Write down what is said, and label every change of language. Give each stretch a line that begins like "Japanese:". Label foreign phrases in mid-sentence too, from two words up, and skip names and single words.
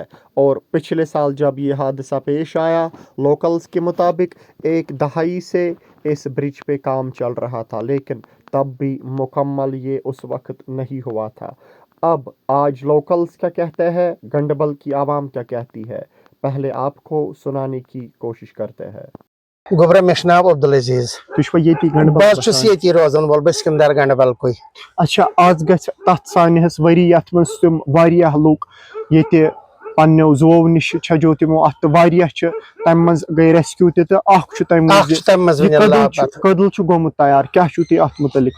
Urdu: اور پچھلے سال جب یہ حادثہ پیش آیا، لوکلز کے مطابق 1 دہائی سے اس برج پہ کام چل رہا تھا، لیکن تب بھی مکمل یہ اس وقت نہیں ہوا تھا۔ اب آج لوکلز کیا کہتے ہیں، گنڈبل کی عوام کیا کہتی ہے، پہلے آپ کو سنانے کی کوشش کرتے ہیں۔
Kashmiri: گوبرہ مےٚ چھُ ناو عبدالعزیز، بہٕ چھُس ییٚتی روزان وول بہٕ چھُس سکندر گنڈبل کوے۔ اچھا آز گژھِ تتھ سانحس ؤری یتھ منٛز تِم واریاہ لُکھ ییٚتہِ پننیو زُوو نِش چھجو تِمو اتھ تہٕ واریاہ چھِ تمہِ منٛز گٔے ریسکیو تہِ تہٕ اکھ چھُ تمہِ منٛز کٔدٕل چھُ گوٚمُت تیار، کیاہ چھُو تُہۍ اتھ متعلق؟